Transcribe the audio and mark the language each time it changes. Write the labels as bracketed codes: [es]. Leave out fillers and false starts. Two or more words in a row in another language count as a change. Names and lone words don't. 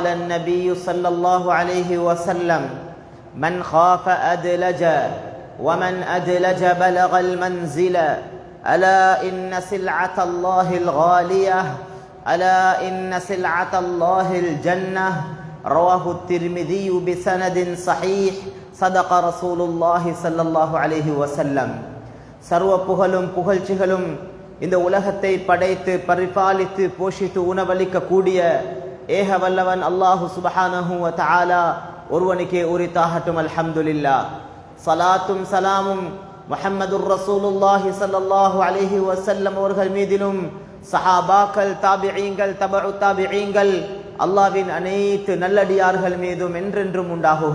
[ar] النبي صلى الله عليه وسلم من خاف أدلج ومن أدلج بلغ المنزل ألا إن سلعة الله الغالية ألا إن سلعة الله الجنة رواه الترمذي بسند صحيح صدق رسول الله صلى الله عليه وسلم [ta] சர்வ புகழும் புகழ்ச்சிகளும் இந்த உலகத்தை படைத்து பரிபாலித்து போஷித்து உணவளிக்க கூடிய ஏக வல்லவன் அல்லாஹு [ar] سبحانه وتعالى [ta] ஒருவனுக்கே உரித்தாகட்டும். அல்ஹம்துலில்லாஹ். ஸலாத்தும் ஸலாமும் [ar] محمد رسول الله صلى الله عليه وسلم [ta] அவர்கள் மீதிலும் சஹாபாக்கள் தாபிஈன்கள் தபஉ தாபிஈன்கள் அல்லாஹ்வின் அனைத்து நல்லடியார்கள் மீதும் என்றென்றும் உண்டாகுக.